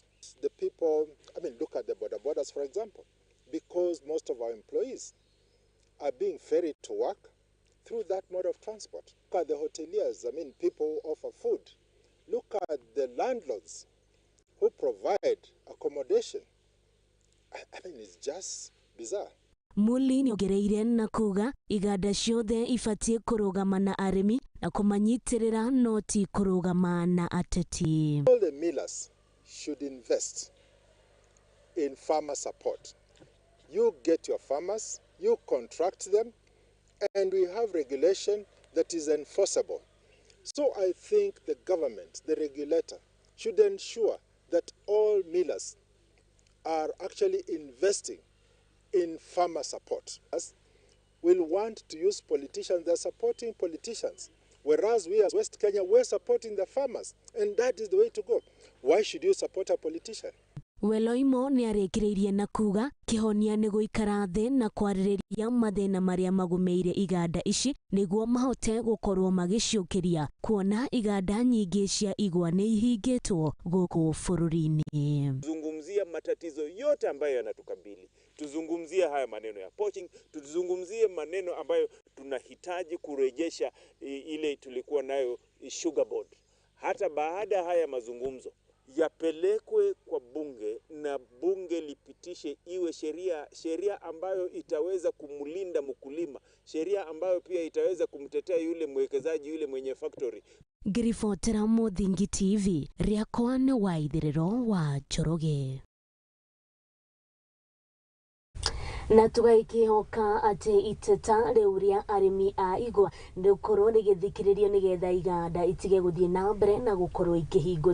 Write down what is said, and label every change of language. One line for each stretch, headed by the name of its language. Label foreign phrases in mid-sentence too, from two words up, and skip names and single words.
English: The people, look at the borders for example, because most of our employees are being ferried to work through that mode of transport. Look at the hoteliers, people offer food. Look at the landlords who provide accommodation. It's just bizarre.
Kikuyu: Muli nĩ ongereire na kuga iganda ciothe ibatie kũrũgama na arĩmi na kũmanyitirĩra no ti kũrũgama na ateti.
English: All the millers should invest in farmer support. You get your farmers, you contract them, and we have regulation that is enforceable. So I think the government, the regulator, should ensure that all millers are actually investing in farmer support. As we'll want to use politicians, they're supporting politicians. Whereas we as West Kenya, we're supporting the farmers. And that is the way to go. Why should you support a politician?
Kikuyu: Weloimo nĩ arĩkĩrĩirie na kuga kĩhonia nĩ gũikara thĩ na kwarĩrĩria mathĩna marĩa magũmĩire iganda ici nĩguo mahote gũkorwo magĩciũkĩria, kuona iganda nyingĩ cia igwa nĩ ihingĩtwo gũkũ bũrũri-inĩ.
Swahili: Tuzungumzia matatizo yote ambayo yanatukabili. Tuzungumzie haya maneno ya poaching, tuzungumzie maneno ambayo tunahitaji kurejesha ile tulikuwa nayo
English: sugar board.
Swahili: Hata baada haya mazungumzo yapelekwe kwa bunge na bunge lipitishe iwe sheria ambayo itaweza kumlinda mkulima, sheria ambayo pia itaweza kumtetea yule mwekezaji, yule mwenye factory.
Kikuyu: Ngiribotera Muthingi TV, rĩakwa nĩ Waitherero wa Njoroge. Na tũgaikihoka atĩ iteta rĩu rĩa arĩmi a igwa rĩgũkorwo rĩgĩthikĩrĩrio nĩgetha iganda itige gũthiĩ na mbere na gũkorwo ikĩhingwo.